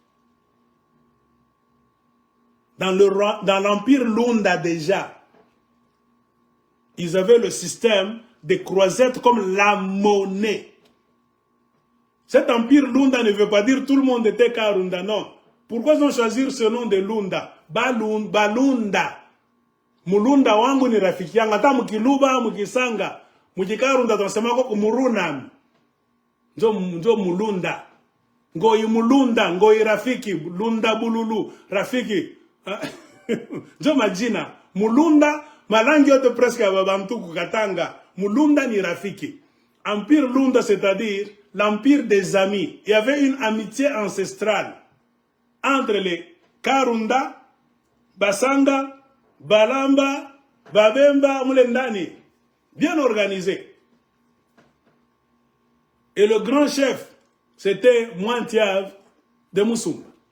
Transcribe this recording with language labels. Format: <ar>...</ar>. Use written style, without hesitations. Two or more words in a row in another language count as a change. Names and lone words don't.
<fr>Dans l'Empire Lunda déjà, ils avaient le système des croisettes comme la monnaie. Cet empire Lunda ne veut pas dire tout le monde était Karunda, non. Pourquoi ils ont choisi ce nom de Lunda? Balunda.</fr> <sw>Mulunda wangu ni rafiki yangu. Hata mkiluba, mkisanga, mkikarunda tunasema kwa murunam. Njo mulunda. Ngoi mulunda, ngoi rafiki, lunda bululu, rafiki. Njo majina. Mulunda, malangi yote presque ya babantu kukatanga. Mulunda ni rafiki.</sw> <fr>Empire Lunda, c'est-à-dire l'empire des amis. Il y avait une amitié ancestrale entre les Karunda, Basanga, Balamba, Babemba, Moulendani. Bien organisé. Et le grand chef, c'était Mwantiav de Moussumba.</fr>